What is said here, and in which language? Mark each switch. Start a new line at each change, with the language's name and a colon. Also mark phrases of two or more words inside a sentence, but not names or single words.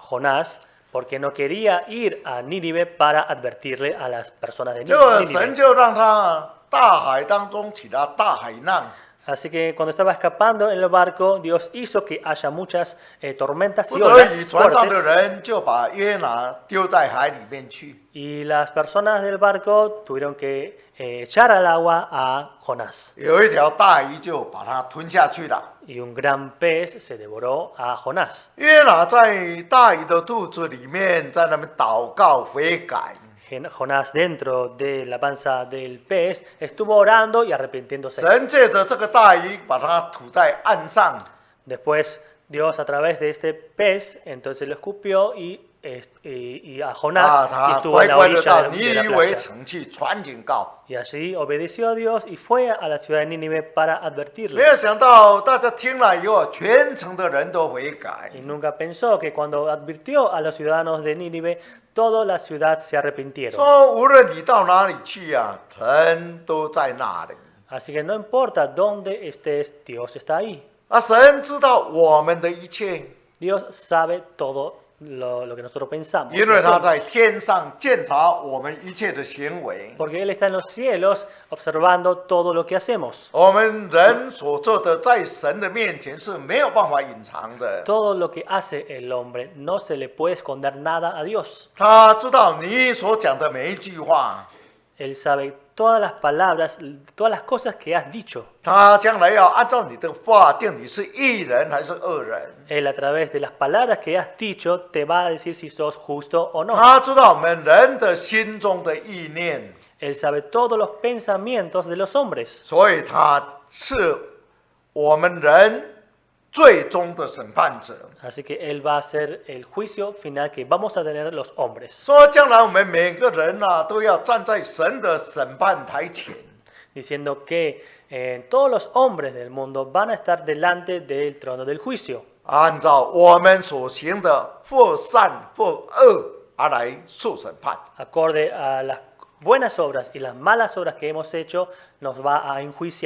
Spanish: Jonás, porque no quería ir a Nínive para advertirle a las personas de
Chinese: 结果
Spanish: Nínive.
Chinese: 神就让他大海当中起了大海浪，
Spanish: Así que cuando estaba escapando en el barco, Dios hizo que haya muchas tormentas
Chinese: 不
Spanish: y
Chinese: 得
Spanish: olas
Chinese: 已船上的
Spanish: fuertes.
Chinese: 人就把约拿丢在海里面去。
Spanish: Y las personas del barco tuvieron que echar al agua a Jonás.
Chinese: 有一条大鱼就把他吞下去了。
Spanish: Y un gran pez se devoró a Jonás.
Chinese: 约拿在大鱼的肚子里面，在那边祷告悔改。
Spanish: Jonás dentro de la panza del pez estuvo orando y arrepintiéndose.
Chinese: 神借着这个大鱼把它吐在岸上，
Spanish: Después Dios a través de este pez entonces lo escupió y a Jonás y
Chinese: 他
Spanish: estuvo en
Chinese: 乖
Spanish: la
Chinese: 乖的
Spanish: orilla
Chinese: 到
Spanish: de
Chinese: 尼
Spanish: la
Chinese: 尼微
Spanish: playa.
Chinese: 城去传警告。
Spanish: Y allí obedeció a Dios y fue a la ciudad de Nínive para
Chinese: 没
Spanish: advertirle.
Chinese: 有想到大家听了以后，全城的人都悔改。
Spanish: Y nunca pensó que cuando advirtió a los ciudadanos de Nínive, toda la ciudad se arrepintieron.
Chinese: 说无论你到哪里去啊，神都在那里。
Spanish: Así que no importa dónde estés, Dios está ahí.
Chinese: 神知道我们的一切，
Spanish: Dios sabe todo lo que nosotros pensamos.
Chinese: 因为他
Spanish: hacemos.
Chinese: 在天上监察我们一切的行为。
Spanish: Porque Él está en los cielos observando todo lo que hacemos.
Chinese: 我们人所做的，在神的面前是没有办法隐藏的。
Spanish: Todo lo que hace el hombre no se le puede esconder nada a Dios.
Chinese: 他知道你所讲的每一句话，
Spanish: Él sabe todas las palabras, todas las cosas que has dicho.
Chinese: 他将来要按照你的话定你是义人还是恶人。
Spanish: Él a través de las palabras que has dicho te va a decir si sos justo o no.
Chinese: 他知道我们人的心中的意念，
Spanish: Él sabe todos los pensamientos de los hombres.
Chinese: 所以他是我们人最终的审判者。
Spanish: Así que Él va a hacer el juicio final que vamos a tener los hombres.
Chinese: 说将来我们每个人啊，都要站在神的审判台前。
Spanish: Diciendo que todos los hombres del mundo van a estar delante del trono del juicio.
Chinese: 按照我们所行的或善或恶而来受审判。
Spanish: Acorde a las buenas obras y las malas obras que hemos hecho, nos va a enjuiciar.